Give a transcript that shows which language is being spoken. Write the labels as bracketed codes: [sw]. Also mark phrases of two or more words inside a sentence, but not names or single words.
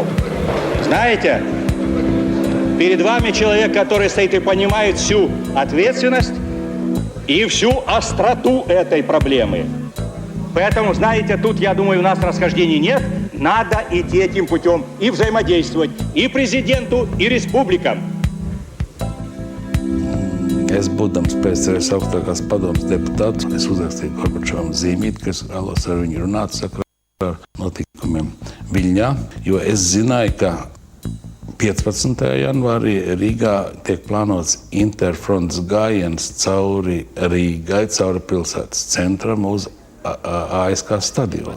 [ru] Знаете, перед вами человек, который стоит и понимает всю ответственность и всю остроту этой проблемы. Поэтому, знаете, тут, я думаю, у нас расхождений нет. Надо идти этим путем и взаимодействовать и президенту, и республикам. [lv] Es, būdams PSRS augstākās padomes deputāts, es uzrakstīju Gorbačovam zīmīti, ka es vēlos ar viņu runāt sakarā ar notikumiem Viļņā, jo es zināju, ka 15. janvārī Rīgā tiek plānots interfronts gājiens cauri Rīgai, cauri pilsētas centram uz ASK stadionu.